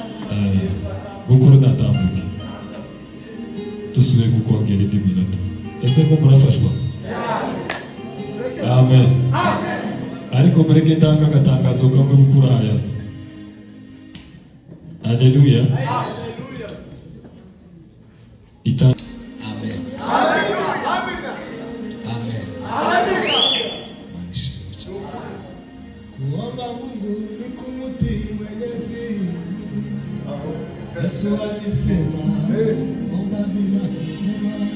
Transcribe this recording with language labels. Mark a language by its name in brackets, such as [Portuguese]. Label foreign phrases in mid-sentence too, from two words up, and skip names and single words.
[Kinyarwanda] Eh, gukora udatambuke. Tusubire kukwongera indi minota. Ese ko murafashwa? Amen. Ariko mureke ntanga agatangazo kamwe gukura aya. Haleluya. Ita- Amen. Amen. Amen. Amen. [Swahili] Kuomba Mungu ni kumutii Mwenyezi. Yesu alisema, "Omba bila kukoma."